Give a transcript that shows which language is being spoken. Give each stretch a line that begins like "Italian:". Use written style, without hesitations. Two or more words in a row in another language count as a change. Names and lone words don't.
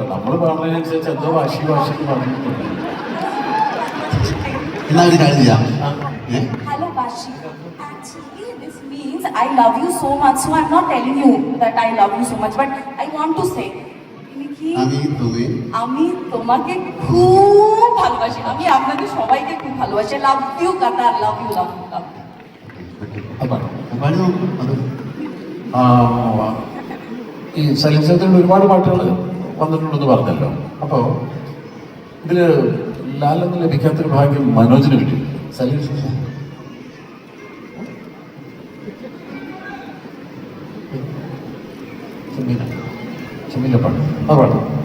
Malayalam: നമ്മൾ പാടുന്നതിനനുസരിച്ച് എന്തോ വാശി പാടിയിട്ടുണ്ട്. എന്നാ ഒരു കാര്യം ചെയ്യാം.
English: Hello, Bashi. Actually, this means I love you so much. So I'm not telling you that I love you so much, but I want to say,
Bangla: আমি তোমাকে খুব ভালোবাসি। আমি আপনাদের সবাইকে খুব ভালোবাসি।
English: love you Qatar, love you, love you, love you.
Malayalam: ഈ സലിൽ ചൗധരിയുടെ ഒരുപാട് പാട്ടുകൾ വന്നിട്ടുണ്ടെന്ന് പറഞ്ഞല്ലോ. അപ്പോൾ ഇതിൽ ലാലെന്ന് ലഭിക്കാത്തൊരു ഭാഗ്യം മനോജിന് കിട്ടി. സലിൽ ചെമ്മീല പാട്ട് ആ പാട്ട്